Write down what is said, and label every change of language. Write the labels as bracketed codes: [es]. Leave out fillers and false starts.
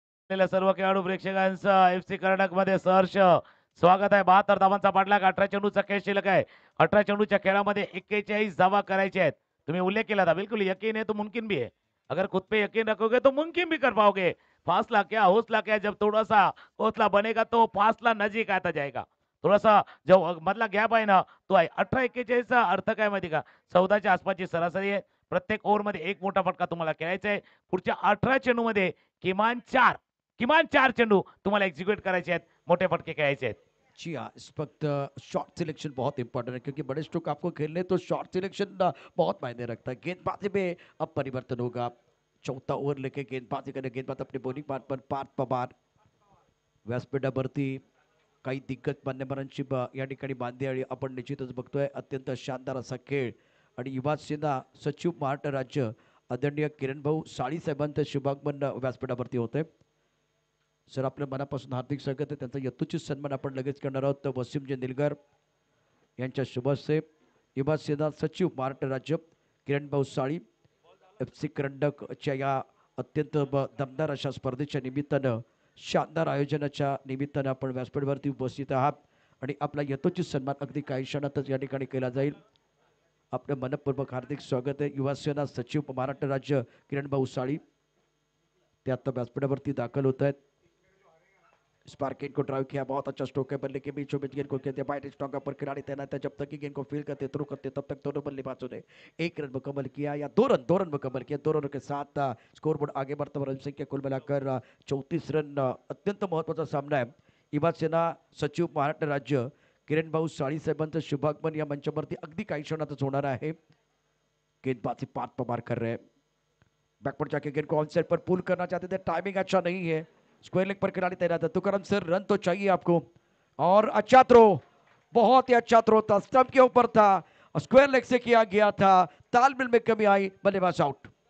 [mr] सर्व खेळाडू प्रेक्षकांचं एफसी कर्नाटक मध्ये सहर्ष स्वागत आहे. 72 धावांचा पाठलाग, 18 चेंडूचा खेळ शिल्लक आहे. 18 चेंडूच्या खेळामध्ये 41 धावा करायचे आहेत. तुम्ही उल्लेख केला [hi] था, बिल्कुल यकीन है तो मुमकिन भी है. अगर खुद पे यकीन रखोगे तो मुमकिन भी कर पाओगे. फासला क्या हौसला क्या, जब थोड़ा सा हौसला बनेगा तो फासला नजीक आता जाएगा. [mr] थोडासा जो मधला गॅप आहे ना तो आहे. 18-41 चा अर्थ काय माहिती का, 14च्या आसपासची सरासरी आहे. प्रत्येक ओव्हरमध्ये एक मोठा फटका तुम्हाला खेळायचा आहे. पुढच्या 18 चेंडूमध्ये किमान 4 चेंडू तुम्हाला एक्झिक्यूट करायचे आहेत, मोठे फटके खेळायचे आहेत. [hi] जी हाँ, इस वक्त शॉर्ट सिलेक्शन बहुत इंपॉर्टेंट है, क्योंकि बड़े स्ट्रोक आपको खेलने तो शॉर्ट सिलेक्शन बहुत मायने रखता है। गेंदबाजी में अब परिवर्तन होगा। चौथा ओव्हर लेके गेंदबाजी करने, गेंदबाज अपने बॉलिंग पर पार्थ पवार, [mr] व्यासपीठावरती काही दिग्गज मान्यवरांची या ठिकाणी बांधणी आपण निश्चितच बघतोय। अत्यंत शानदार असा खेळ आणि युवा सेना सचिव महाराष्ट्र राज्य आदरणीय किरण भाऊ साळी साहेबांचं शुभागमन व्यासपीठावरती होतंय। सर, आपल्या मनापासून हार्दिक स्वागत आहे। त्यांचा यथोचित सन्मान आपण लगेच करणार आहोत। तर वसीमजी निलगर यांच्या शुभ हस्ते युवा सेना सचिव महाराष्ट्र राज्य किरण भाऊ साळी एफसी करंडकच्या या अत्यंत दमदार अशा स्पर्धेच्या निमित्तानं, शानदार आयोजनाच्या निमित्तानं आपण व्यासपीठावरती उपस्थित आहात आणि आपला यथोचित सन्मान अगदी काही क्षणातच या ठिकाणी केला जाईल। आपलं मनपूर्वक हार्दिक स्वागत आहे। युवा सेना सचिव महाराष्ट्र राज्य किरण भाऊ साळी ते आता व्यासपीठावरती दाखल होत आहेत। [hi] स्पार्किन को ड्राइव किया, बहुत अच्छा स्ट्रोक है, बल्ले के बीचों बीच गेंद को खेलते बाइट स्ट्रॉन्ग पर खिलाड़ी तैनात है। जब तक कि गेंद को फील करते थ्रो करते तब तक दोनों बल्लेबाजों ने 1 रन मुकम्मल किया या 2 रन मुकम्मल किया। 2 रनों के साथ स्कोरबोर्ड आगे बढ़ता हुआ रन संख्या कुल मिलाकर 34 रन। [mr] अत्यंत महत्वाचा सामना आहे। युवा सेना सचिव महाराष्ट्र राज्य किरण भाऊ साळी साहेबांचं शुभागमन या मंचावरती अगदी काही क्षणातच होणार आहे। [hi] गेंदबाजी पार्थ पवार कर रहे हैं, बैकवर्ड जाके गेंद को ऑन साइड पर पुल करना चाहते थे, टाइमिंग अच्छा नहीं है। स्क्वायर लेग पर खिलाड़ी तैनात है। तुकाराम सर, रन तो चाहिए आपको, और अच्छा थ्रो, बहुत ही अच्छा थ्रो था, स्टंप के ऊपर था, स्क्वायर लेग से किया गया था, तालमेल में कमी आई, बल्लेबाज आउट।